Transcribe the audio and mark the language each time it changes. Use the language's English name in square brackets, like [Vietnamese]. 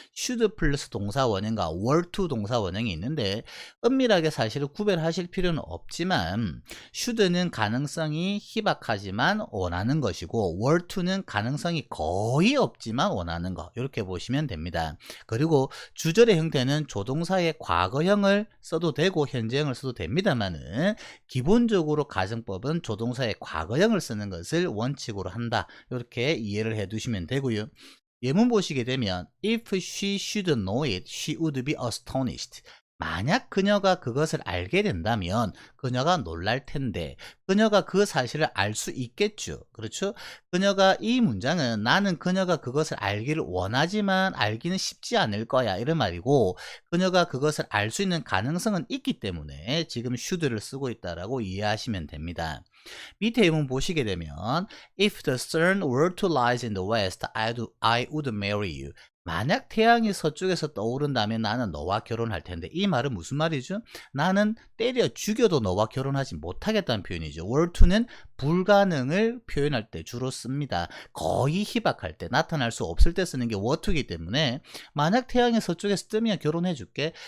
[Korean] should 플러스 동사 원형과 were to 동사 원형이 있는데 은밀하게 사실을 구별하실 필요는 없지만 should는 가능성이 희박하지만 원하는 것이고 were to는 가능성이 거의 없지만 원하는 것, 이렇게 보시면 됩니다. 그리고 주절의 형태는 조동사의 과거형을 써도 되고 현재형을 써도 됩니다만은 기본적으로 가정법은 조동사의 과거형을 쓰는 것을 원칙으로 한다, 이렇게 이해를 해 두시면 되고요. 예문 보시게 되면 [English] if she should know it, she would be astonished. [Korean] 만약 그녀가 그것을 알게 된다면 그녀가 놀랄 텐데, 그녀가 그 사실을 알 수 있겠죠. 그렇죠? 그녀가 이 문장은 나는 그녀가 그것을 알기를 원하지만 알기는 쉽지 않을 거야 이런 말이고, 그녀가 그것을 알 수 있는 가능성은 있기 때문에 지금 should를 쓰고 있다라고 이해하시면 됩니다. 밑에 예문 보시게 되면 [English] If the sun were to rise in the west, I would marry you. [Korean] 만약 태양이 서쪽에서 떠오른다면 나는 너와 결혼할 텐데, 이 말은 무슨 말이죠? 나는 때려 죽여도 너와 결혼하지 못하겠다는 표현이죠. were to는 불가능을 표현할 때 주로 씁니다. 거의 희박할 때, 나타날 수 없을 때 쓰는 게 were to이기 때문에 만약 태양이 서쪽에서 뜨면 결혼해 줄게.